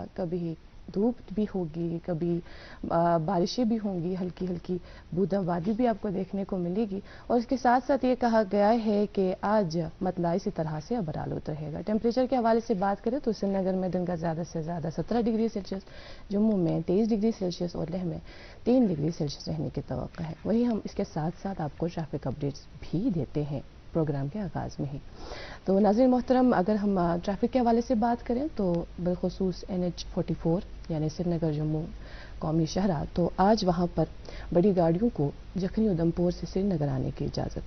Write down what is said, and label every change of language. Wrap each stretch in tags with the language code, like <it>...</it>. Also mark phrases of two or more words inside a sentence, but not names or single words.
<ur>کبھی دھوپ بھی ہوگی, کبھی بارشیں بھی ہوں گی, ہلکی ہلکی بوندا باندی بھی آپ کو دیکھنے کو ملے گی. اور اس کے ساتھ ساتھ یہ کہا گیا ہے کہ آج مطلع اسی طرح سے ابر آلود رہے گا. ٹیمپریچر کے حوالے سے بات کریں تو سری نگر میں دن کا زیادہ سے زیادہ 17 ڈگری سیلسیس, جموں میں 23 ڈگری سیلسیس اور لیہ میں 3 ڈگری سیلسیس رہنے کی توقع ہے. وہی ہم اس کے ساتھ ساتھ آپ کو ٹریفک اپڈیٹس بھی دیتے ہیں پروگرام کے آغاز میں ہی. تو ناظرین محترم, اگر ہم ٹریفک کے حوالے سے بات کریں تو بالخصوص NH44 یعنی سری نگر جموں قومی شاہراہ, تو آج وہاں پر بڑی گاڑیوں کو جکھنی ادھمپور سے سری نگر آنے کی اجازت ہے.</ur>